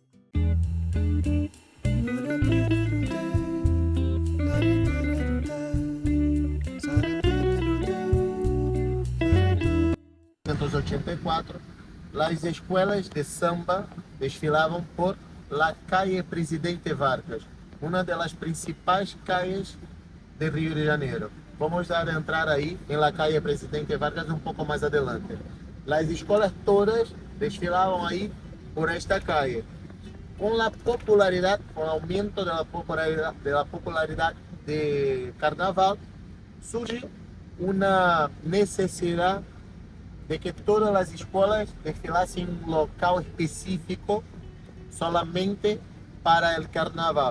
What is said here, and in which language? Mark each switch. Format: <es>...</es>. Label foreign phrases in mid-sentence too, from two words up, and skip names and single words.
<es>1984, las escuelas de samba desfilavam por la calle Presidente Vargas,</es> <pt>uma das principais calles de Rio de Janeiro. Vamos dar a entrar aí em</pt> <es>la calle</es> <pt>Presidente Vargas um pouco mais adelante. Las escolas todas desfilavam aí por esta calle. Com a popularidade, com o aumento da popularidade de carnaval, surge uma necessidade de que todas as escolas desfilassem em um local específico solamente para o carnaval.</pt>